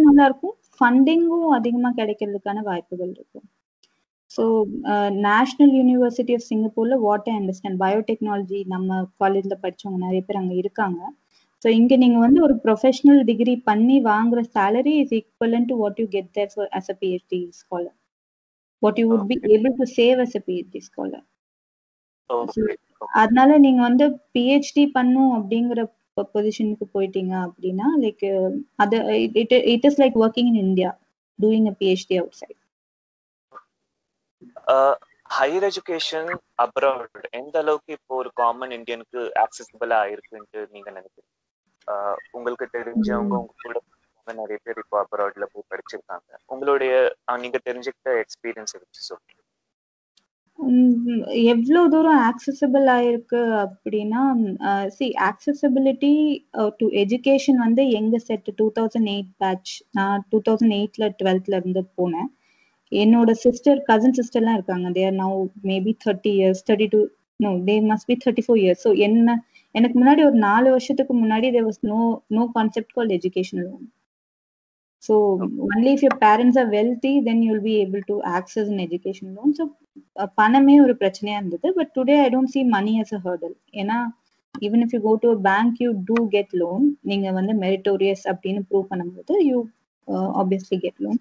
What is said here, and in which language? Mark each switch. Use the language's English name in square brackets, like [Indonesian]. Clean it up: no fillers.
[Tamil] இருக்கும், ஃபண்டிங்கும் அதிகமா கிடைக்கிறதுக்கான வாய்ப்புகள் இருக்கும். ஸோ நேஷனல் யூனிவர்சிட்டி ஆஃப் சிங்கப்பூர்ல [English] what I understand [Tamil] பயோடெக்னாலஜி நம்ம காலேஜ்ல படிச்சவங்க நிறைய பேர் அங்க இருக்காங்க. ஸோ இங்க நீங்க வந்து ஒரு ப்ரொஃபஷனல் டிகிரி பண்ணி வாங்குற [English] salary is equivalent to what you get there for as a PhD scholar, what you would be able to save as a PhD scholar. [Tamil] அதனால நீங்க வந்து PhD பண்ணும் அப்படிங்கிற பொசிஷனுக்கு போயிட்டீங்க அப்படின்னா லைக் அது [English] It is like working in India doing a PhD outside. [Tamil] Higher education abroad எந்த அளவுக்கு இப்போ ஒரு காமன் இந்தியனுக்கு ஆக்சசிபிளா ஆயிருக்குன்னு நீங்க நினைக்கிறீங்க? உங்களுக்கு தெரிஞ்சவங்க உங்க கூட நிறைய பேர் இப்போ அப்ராட்ல போய் படிச்சிருக்காங்க. உங்களுடைய நீங்க தெரிஞ்சுக்கிட்ட எக்ஸ்பீரியன்ஸ் வச்சு சொல்லுங்க. எவ்வளவு தூரம் ஆக்சசிபிள் ஆயிருக்கு அப்படின்னா ஆக்சசிபிலிட்டி டு எஜுகேஷன் வந்து எங்க செட் 2008 பேட்ச். நான் 2008ல 12th இருந்து போனேன். என்னோட கசின் சிஸ்டர்லாம் இருக்காங்க. [English] they are now maybe 30 years 32 no they must be 34 years. So [Tamil] எனக்கு முன்னாடி ஒரு 4 வருஷத்துக்கு முன்னாடி [English] there was no concept called education loan. So only if your parents are wealthy, then you'll be able to access an education loan. [Tamil] So பணமே ஒரு பிரச்சனையா இருந்தது. [English] But today I don't see money as a hurdle. ஏன்னா even if you go to a bank, you do get loan. [Tamil] நீங்க வந்து meritorious அப்படின்னு prove பண்ணும்போது [English] you obviously get loan.